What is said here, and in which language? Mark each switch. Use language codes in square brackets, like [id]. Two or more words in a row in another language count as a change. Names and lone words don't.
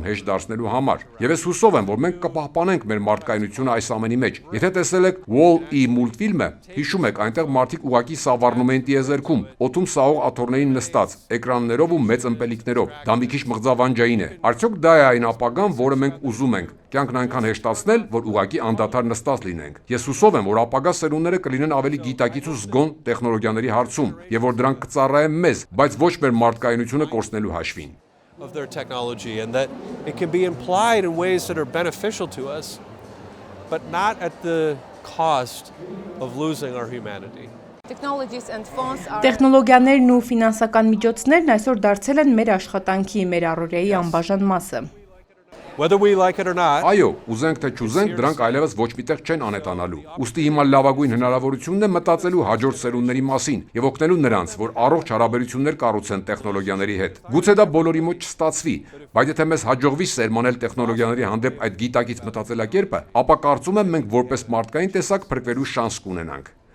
[hy] հեշտ դարձնելու համար։ Եվ ես հուսով եմ, որ մենք կպահպանենք մեր մարդկայնությունը այս ամենի մեջ։ Եթե տեսել եք Wall-E մուլտֆիլմը, հիշում եք, այնտեղ մարդիկ ուղակի սավառնում են տիեզերքում, օդում սաղող աթոռներին նստած, էկրաններով ու մեծ ըմպելիքներով։ Դա մի քիչ մղձավանջային է։ Արդյոք դա է այն ապագան, որը մենք ուզում ենք։ Կյանքն այնքան հեշտացնել, որ ուղակի անդադար նստած լինենք։ Ես հուսով եմ, որ ապագա սերունդները կլինեն ավելի գիտակից ու զգոն տեխնոլոգիաների հարցում, եւ որ դրանք կծառայեն մեզ, բայց ոչ մեր մարդկայնությունը կորցնելու հաշվին։ [en] Of their technology and that it can be implied in ways that are beneficial to us, but not at the cost of losing our humanity. [hy] Տեխնոլոգիաներն ու ֆինանսական միջոցներն այսօր դարձել են մեր աշխատանքի, մեր առօրյայի անբաժան մասը։ [en] Whether we like it or not. [hy] Այո, ուզենք թե չուզենք, դրանք այլևս ոչ միտեղ չեն անետանալու։ Ուստի հիմա լավագույն հնարավորությունն է մտածելու հաջորդ սերունդների մասին եւ օգնելու նրանց, որ առողջ հարաբերություններ կառուցեն տեխնոլոգիաների հետ։ Գուցե դա բոլորի մոտ չստացվի, բայց եթե մեզ հաջողվի սերմանել տեխնոլոգիաների հանդեպ այդ գիտակից մտածելակերպը, ապա կարծում եմ մենք որպես մարդկային տեսակ փրկվելու շանս կունենանք։